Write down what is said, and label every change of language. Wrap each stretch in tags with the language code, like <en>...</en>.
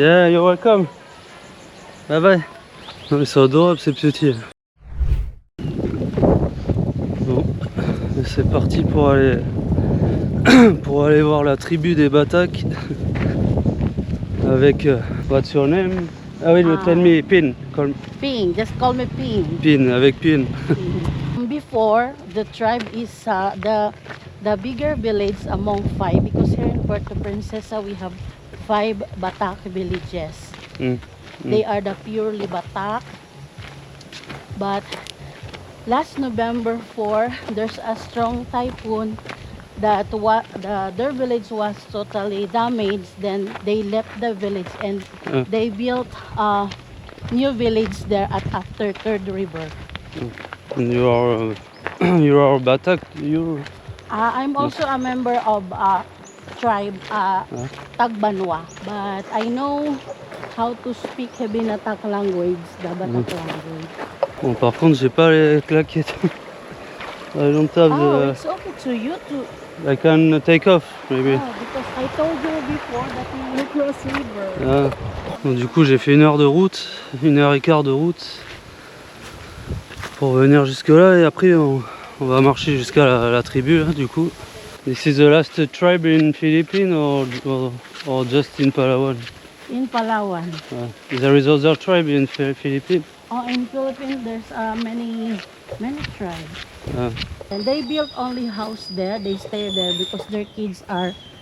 <en>Yeah, you're welcome. Bye bye.</en> <fr>Non mais c'est adorable ces petits. Bon, c'est parti pour aller voir la tribu des Batak avec</fr> <en>what's your name?</en> <fr>Ah oui,</fr> <en>tell me Pin. Ping, just call me Ping.</en> <fr>Pin avec Pin.</fr> <en>Before, the tribe is the bigger village among 5 because here in Puerto Princesa we have 5 Batak villages. They are the purely Batak. But last November 4, there's a strong typhoon that their village was totally damaged. Then they left the village and they built a new village there after Third River. And you are Batak. I'm also a member of tribe Tagbanwa, but I know how to speak Hebinatak language, the Batak language.</en> <fr>Bon, par contre, j'ai pas les claquettes.</fr> <en>I don't have Oh, the... it's okay to you to. I can take off, maybe. Oh, because I told you before that you cross river. Ah.</en> <fr>Donc, du coup, j'ai fait 1 heure de route, 1 heure et quart de route pour venir jusque là, et après on va marcher jusqu'à la tribu là, du coup.</fr> <en>This is the last tribe in Philippines or just in Palawan? In Palawan. There is other tribe in Philippines? Oh, in Philippines there's many tribes. Ah. And they built only house there. They stay there because their kids are.</en>